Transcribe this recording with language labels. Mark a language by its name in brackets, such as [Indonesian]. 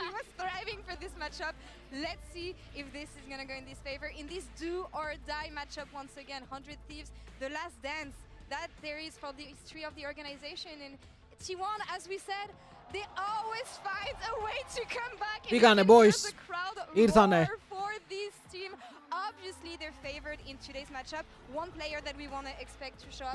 [English] He was thriving for this matchup. Let's see if this is going to go in his favor. In this do or die matchup, once again, 100 Thieves, the last dance that there is for the history of the organization. And T1, as we said, they always find a way to come back. [Greek] Πήγανε, boys. Ήρθανε. [English] For this team. obviously they're favored in today's matchup. One player that we want to expect to show up.